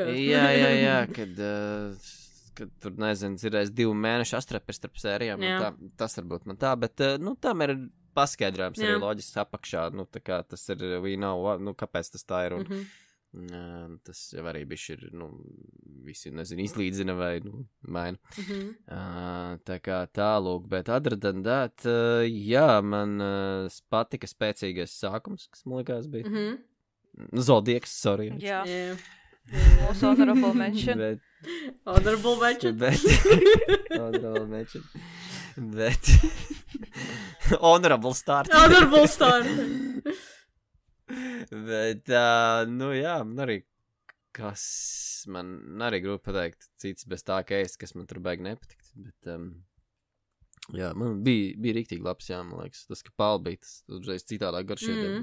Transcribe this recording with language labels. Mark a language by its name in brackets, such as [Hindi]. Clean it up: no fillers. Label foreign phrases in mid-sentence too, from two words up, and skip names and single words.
[Latvian] Jā, kad tur, nezinu, ir 2 mēnešu atstrapes starp sērijām, tas varbūt man tā, bet, tam ir paskaidrojums arī loģiski apakšā, tā kā tas ir, kāpēc tas tā ir, un tas jau arī bišķi ir, visi, nezinu, izlīdzina vai, maina. Tā kā tālūk, bet [English] other than that, [Latvian] man patika spēcīgais sākums, kas man likās bija. Zodieks, sorry. Jā. Mūsu [English] honorable mention. Honorable mention. Honorable mention. Bet honorable start. Honorable start. [Latvian] Bet, man arī, kas man arī grūti pateikt, cits bez tā, ka kas man tur baigi nepatikt, bet, man bija riktīgi labs, man liekas, tas, ka Paula bija tas uzreiz citādāk garšīgi.